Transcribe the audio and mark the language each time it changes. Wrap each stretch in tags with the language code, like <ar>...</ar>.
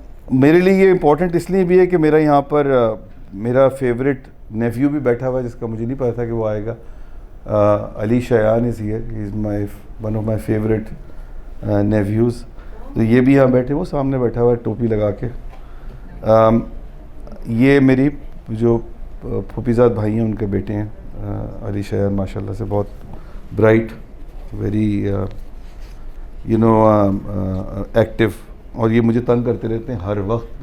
<ur>میرے لیے یہ امپورٹنٹ اس لیے بھی ہے کہ میرا یہاں پر میرا فیوریٹ نیفیو بھی بیٹھا ہوا ہے جس کا مجھے نہیں پتا تھا کہ وہ آئے گا.</ur> <en>Ali Shayan is here, he is one of my favorite nephews.</en> <ur>تو یہ بھی یہاں بیٹھے, وہ سامنے بیٹھا ہوا ہے ٹوپی لگا کے. یہ میری جو پھوپھیزاد بھائی ہیں ان کے بیٹے ہیں, علی شایان ماشاء اللہ سے بہت bright, very you know active, اور یہ مجھے تنگ کرتے رہتے ہیں ہر وقت.</ur>